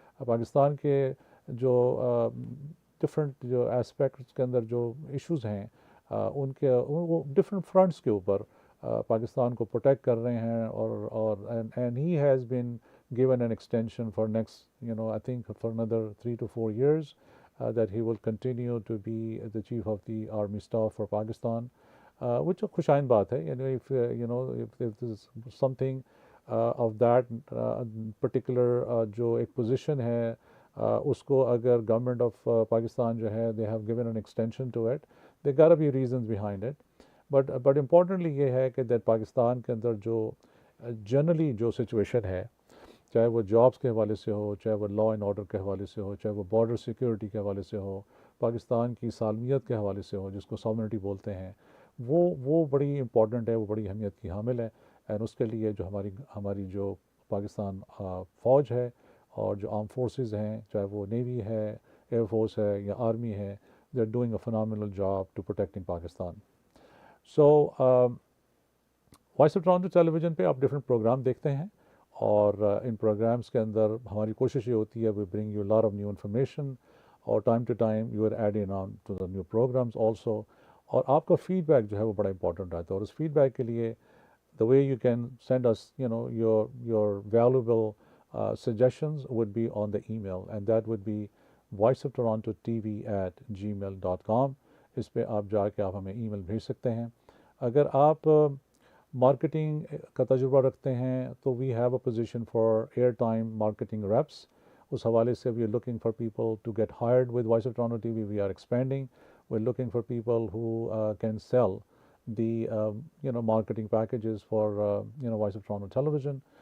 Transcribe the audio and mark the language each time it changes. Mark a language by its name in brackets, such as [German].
[Urdu] پاکستان کے جو ڈفرینٹ جو اسپیکٹس کے اندر جو ایشوز ہیں ان کے وہ ڈفرینٹ فرنٹس کے اوپر پاکستان کو پروٹیکٹ کر رہے ہیں, اور and he has been [English] given an extension for next, I think for another 3 to 4 years, that he will continue to be the chief of the army staff for Pakistan, which [Urdu] خوش آئند بات ہے. [English] If there is something of that particular [Urdu] جو ایک position ہے اس کو اگر government of Pakistan جو ہے [English] they have given an extension to it, there gotta be reasons behind it. But importantly [Urdu] یہ ہے کہ that پاکستان کے اندر جو جنرلی جو سچویشن ہے, چاہے وہ جابس کے حوالے سے ہو, چاہے وہ لا اینڈ آرڈر کے حوالے سے ہو, چاہے وہ بارڈر سیکیورٹی کے حوالے سے ہو, پاکستان کی سالمیت کے حوالے سے ہو جس کو سوورنٹی بولتے ہیں, وہ بڑی امپورٹنٹ ہے, وہ بڑی اہمیت کی حامل ہے. اینڈ اس کے لیے جو ہماری جو پاکستان فوج ہے اور جو آرم فورسز ہیں, چاہے وہ نیوی ہے, ایئر فورس ہے یا آرمی ہے, [English] they are doing a phenomenal job to protecting Pakistan. [Urdu] So voice of Toronto tele vision پہ آپ ڈفرینٹ پروگرام دیکھتے ہیں, اور ان پروگرامس کے اندر ہماری کوشش یہ ہوتی ہے [English] we bring you a lot of new information, [Urdu] اور time to time [English] you are adding on to the new programs also. [Urdu] اور آپ کا فیڈ بیک جو ہے وہ بڑا امپورٹنٹ رہتا ہے, اور اس فیڈ بیک کے لیے [English] the way you can send us your valuable suggestions would be on the email, and that would be voiceoftorontotv@gmail.com. [Urdu] اس پہ آپ جا کے آپ ہمیں ای میل بھیج سکتے ہیں. اگر آپ مارکیٹنگ کا تجربہ رکھتے ہیں تو [English] We have a position for air time marketing reps. اس حوالے سے we are looking for people to get hired with Voice of Toronto T V. We are expanding, we are looking for people who can sell the marketing packages for Voice of Toronto Television.